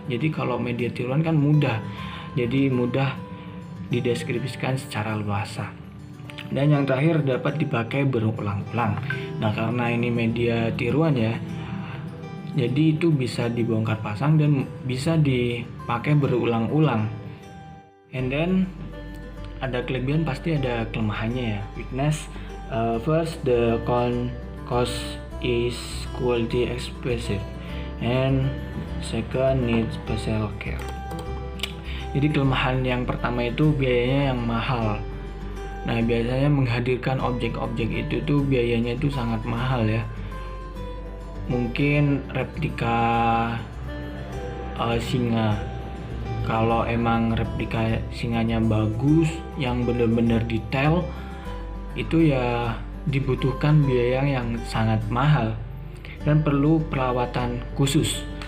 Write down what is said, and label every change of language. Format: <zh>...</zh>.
<id>Jadi kalau media tiruan kan mudah. Jadi mudah dideskripsikan secara luasa. Dan yang terakhir, dapat dipakai berulang-ulang. Nah, karena ini media tiruan ya, jadi itu bisa dibongkar pasang dan bisa dipakai berulang-ulang.</id> <en>And then</en> <id>ada kelebihan, pasti ada kelemahannya ya.</id> <en>Weakness, first, the cost is quality expensive, and second, needs special care.</en> <id>Jadi kelemahan yang pertama itu biayanya yang mahal. Nah, biasanya menghadirkan objek-objek itu tuh biayanya itu sangat mahal ya. Mungkin replika singa, kalau emang replika singanya bagus, yang benar-benar detail, itu ya dibutuhkan biaya yang sangat mahal dan perlu perawatan khusus.</id>